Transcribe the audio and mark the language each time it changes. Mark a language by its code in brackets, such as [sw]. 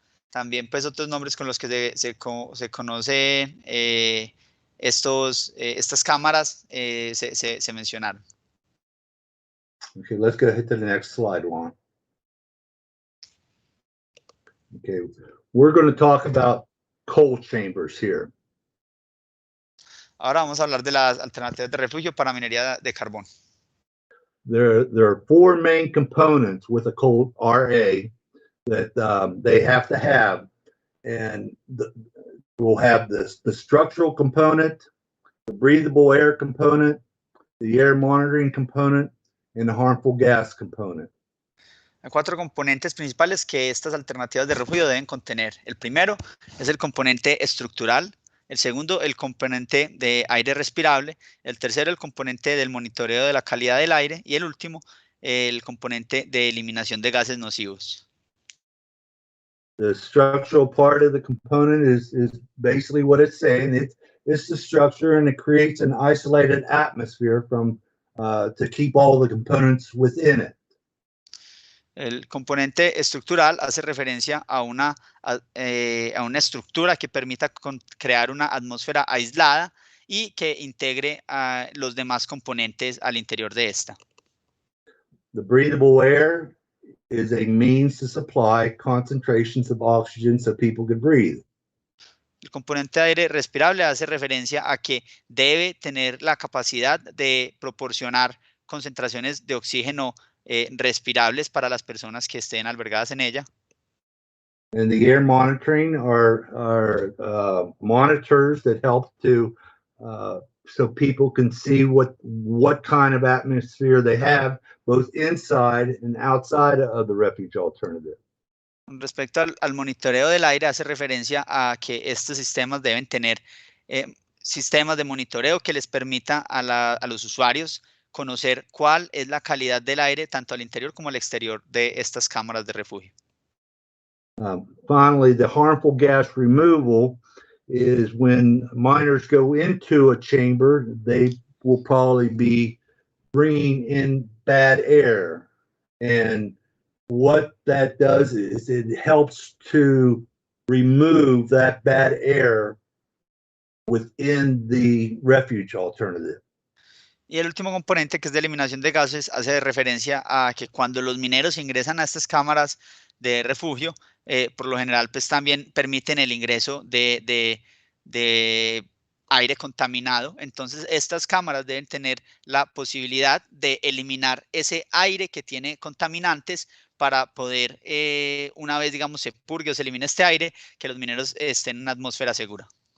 [es] También pues otros nombres con los que se conoce estas cámaras se mencionaron. [en] Okay, let's go ahead to the next slide, Juan. Okay, we're going to talk about coal chambers here. [es] Ahora vamos a hablar de las alternativas de refugio para minería de carbón. [en] There are 4 main components with a coal RA that they have to have, and we'll have the structural component, the breathable air component, the air monitoring component, and the harmful gas component. [es] Hay 4 componentes principales que estas alternativas de refugio deben contener. El primero es el componente estructural, el segundo el componente de aire respirable, el tercero el componente del monitoreo de la calidad del aire y el último el componente de eliminación de gases nocivos. [en] The structural part of the component is basically what it's saying. It's the structure, and it creates an isolated atmosphere to keep all the components within it. [es] El componente estructural hace referencia a una estructura que permita crear una atmósfera aislada y que integre a los demás componentes al interior de esta. [en] The breathable air is a means to supply concentrations of oxygen so people can breathe. [es] El componente de aire respirable hace referencia a que debe tener la capacidad de proporcionar concentraciones de oxígeno respirables para las personas que estén albergadas en ella. [en] And the air monitoring are monitors that help to so people can see what kind of atmosphere they have, both inside and outside of the refuge alternative. [es] Respecto al monitoreo del aire, hace referencia a que estos sistemas deben tener sistemas de monitoreo que les permita a los usuarios conocer cuál es la calidad del aire tanto al interior como al exterior de estas cámaras de refugio. [en] Finally, the harmful gas removal is when miners go into a chamber, they will probably be bringing in bad air. And what that does is it helps to remove that bad air within the refuge alternative. [es] Y el último componente, que es de eliminación de gases, hace referencia a que cuando los mineros ingresan a estas cámaras de refugio, por lo general pues también permiten el ingreso de aire contaminado. Entonces estas cámaras deben tener la posibilidad de eliminar ese aire que tiene contaminantes para poder, una vez digamos se purgue o se elimine este aire, que los mineros estén en una atmósfera segura.